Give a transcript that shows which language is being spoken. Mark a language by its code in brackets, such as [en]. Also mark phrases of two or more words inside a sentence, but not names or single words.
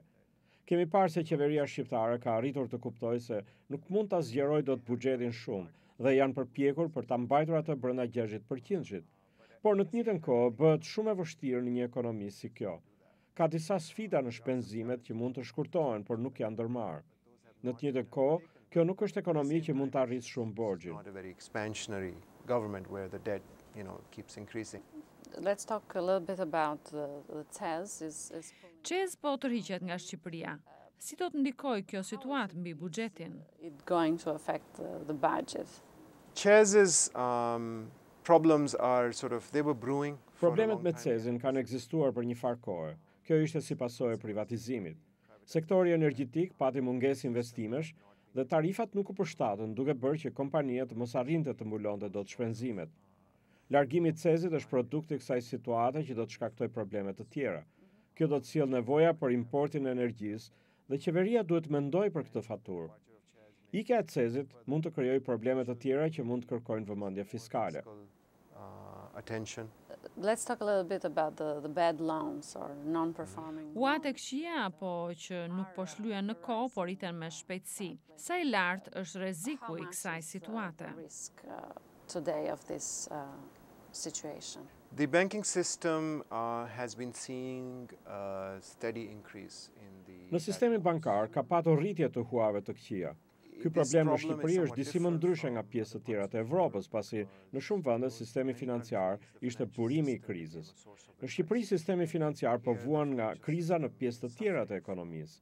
[sq] Kemi parë se qeveria shqiptare ka arritur të kuptojë se nuk mund ta zgjerojë dot buxhetin shumë dhe janë përpjekur për ta mbajtur atë brenda 60%. Por në të njëjtën kohë bëhet shumë e vështirë në një ekonomi si kjo. Ka disa sfida në shpenzimet që mund të shkurtohen, por nuk janë ndërmarrë. Në të njëjtën kohë, kjo nuk është ekonomi që mund të arrijë shumë borxhin. [en] Keeps increasing. Let's talk a little bit about the CEZ. [sq] CEZ po tërhiqet nga Shqipëria. Si do të ndikojë kjo situatë mbi buxhetin? [en] It's going to affect the budget. CEZ's problems are they were brewing. [sq] Problemet me CEZ-in kanë ekzistuar për një farë kohe. Kjo ishte si pasojë e privatizimit. Sektori energjetik pati mungesë investimesh dhe tarifat nuk u përshtatën, duke bërë që kompania të mos arrinte të mbulonte dot shpenzimet. Largimi i cezit është produkt i kësaj situate që do të shkaktoj probleme të tjera. Kjo do të sjellë nevoja për importin e energjisë dhe qeveria duhet mendoj për këtë faturë. Ikja e cezit mund të krijojë probleme të tjera që mund të kërkojnë vëmendje fiskale. [en] Let's talk a little bit about the bad loans or non-performing. [sq] Ua tek këshia apo që nuk po shlyen në kohë, por rriten me shpejtësi. Sa i lartë është rreziku i kësaj situate? [en] Risk today of this situation. The banking system has been seeing a steady increase in the. [sq] Në sistemin bankar ka patur rritje të huave të këqija. Ky problem në Shqipëri është disi më ndryshe nga pjesë të tjera të Evropës, pasi në shumë vende sistemi financiar ishte burimi i krizës. Në Shqipëri sistemi financiar po vuan nga kriza në pjesë të tjera të ekonomisë.